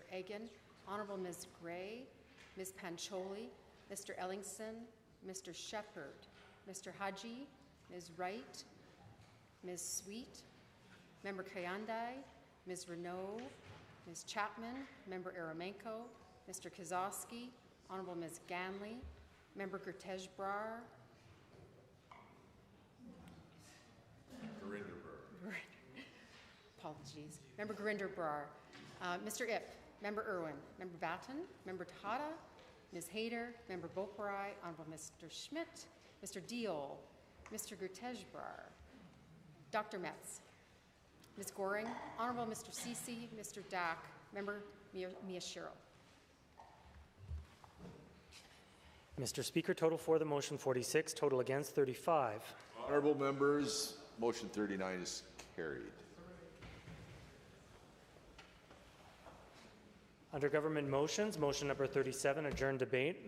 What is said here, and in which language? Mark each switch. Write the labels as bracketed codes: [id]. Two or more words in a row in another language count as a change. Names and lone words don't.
[en] Egan, Honourable Ms. Gray, Ms. Pancholi, Mr. Ellingson, Mr. Shepherd, Mr. Haji, Ms. Wright, Ms. Sweet, Member Kayandai, Ms. Renaud, Ms. Chapman, Member Aramenko, Mr. Kozowski, Honourable Ms. Ganley, Member Gertej-Brar, apologies, Member Gurinder-Brar, Mr. Ip, Member Irwin, Member Batten, Member Tejada, Ms. Hayter, Member Boparai, Honourable Mr. Schmidt, Mr. Deol, Mr. Gertej-Brar, Dr. Metz, Ms. Goring, Honourable Mr. Sisi, Mr. Dack, Member Miyashiro. Mr. Speaker, total for the motion 46, total against 35. Honourable members, motion 39 is carried. Under government motions, motion number 37, adjourn debate.